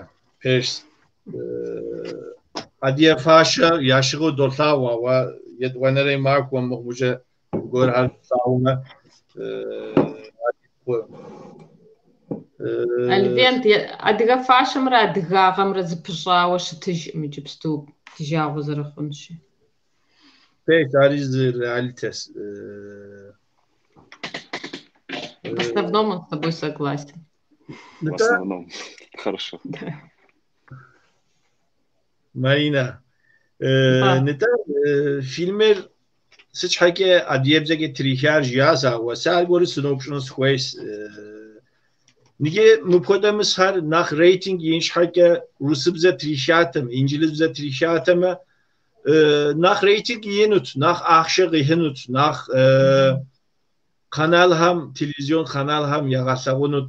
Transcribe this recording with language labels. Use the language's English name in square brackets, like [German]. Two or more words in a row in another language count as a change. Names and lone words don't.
[Kabardian] Пежь адие фащэ ящыгъэу долъагъуэ, ауэ етӏуанэрей махуэм мыгъужьэ гуэрхэр долъагъумэ Альвент адыгэ фащэмрэ адыгагъэмрэ зыпыщӏауэ щытыжкъым иджыпсту дыжагъуэ зэрыхъунщи. Пежь ари зы реалитет. [Russian] В основном он с тобой согласен. В основном. Хорошо. [Kabardian] Марина, нытӏэ фильмыр сыт щхьэкӏэ адыебзэкӏэ трихар жиӏащ, сэ аргуэру сынопщӏыну сыхуейщ. Ниги мыпхуэдэ мысхьэр нэхъ рейтинг ин щхьэкӏэ урысыбзэ трихатэм, инджылызыбзэ трихатэмэ нэхъ рейтинг инут, нэхъ ахъшэ къихьынут, нэхъ каналхэм, телевизион каналхэм ягъэлъэгъунут.